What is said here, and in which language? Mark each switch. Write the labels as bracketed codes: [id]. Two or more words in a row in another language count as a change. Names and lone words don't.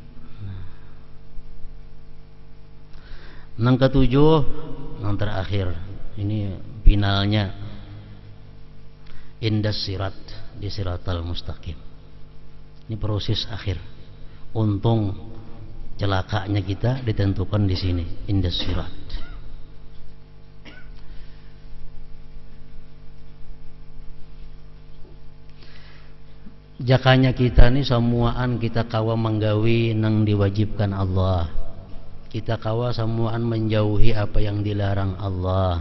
[bjn] Nang ketujuh, nang terakhir, ini finalnya, [ar] عند الصراط, [bjn] di [ar] الصراط المستقيم. [id] Ini proses akhir. Untung celakanya kita ditentukan di sini, [ar] عند الصراط. [bjn] Jakanya kita ni semuaan kita kawa menggawi nang diwajibkan Allah. Kita kawa semuaan menjauhi apa yang dilarang Allah.